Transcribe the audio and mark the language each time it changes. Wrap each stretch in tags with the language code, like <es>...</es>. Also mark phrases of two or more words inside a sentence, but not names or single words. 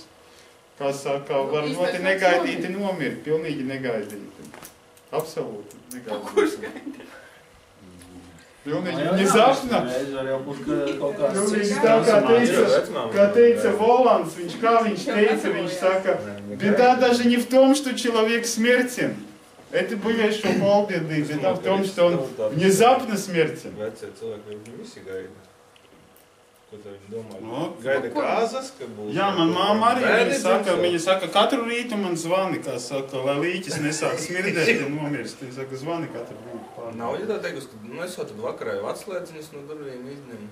<lv>Kā saka, var ļoti negaidīti nomirt, pilnīgi negaidīti. Absolūti negaidīti. Kurš gaidīt? Pilnīgi nezapna. Pilnīgi tā, kā teica Volants, viņš teica, viņš saka,</lv> <ru>беда даже не в том, что человек смертен. Это были еще полбеды, беда в том, что он внезапно смертен.</ru> <lv>Vecie cilvēki, viņi visi gaida. Ko tā viņš domā? Gaida kāzas, ka būs... Jā, man māma arī viņa saka, katru rītu man zvani, kā saka, lai līķis nesāk smirdēt, ja nomirst. Viņa saka, zvani katru rītu. Nav, ja tā teikusi, ka es jau tad vakarā jau atslēdziņas no durvīm izņemu.</lv>